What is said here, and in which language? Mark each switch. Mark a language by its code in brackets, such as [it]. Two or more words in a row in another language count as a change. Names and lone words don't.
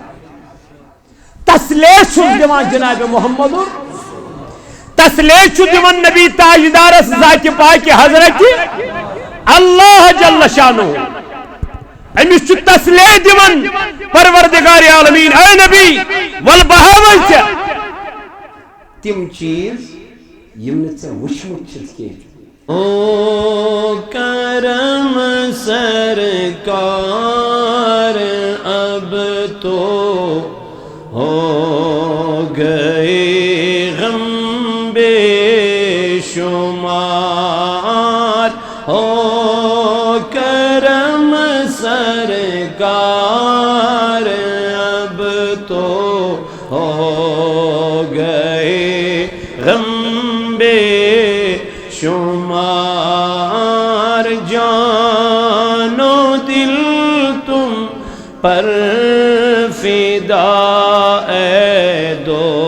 [ks] تسلیہ چھُس دِوان جناب محمد تسلیہ چھُ دِوان نبی تاجدارس ذاتِ پاکہِ حضرت اللہ [ar] جل شانہ [ks] امس چھُ تسلیہ دِوان پروردگار عالمین اے نبی ول بہاوَے ژےٚ تِم چیٖز یِم نہٕ ژےٚ وٕچھمٕتۍ چھِتھ کینٛہہ او [ur] کرم سرکار اب تو ہو گئے غم بے شمار ہو کرم سرکار اب تو ہو گئے غم بے شمار جان و دل تم پر فدا اے دو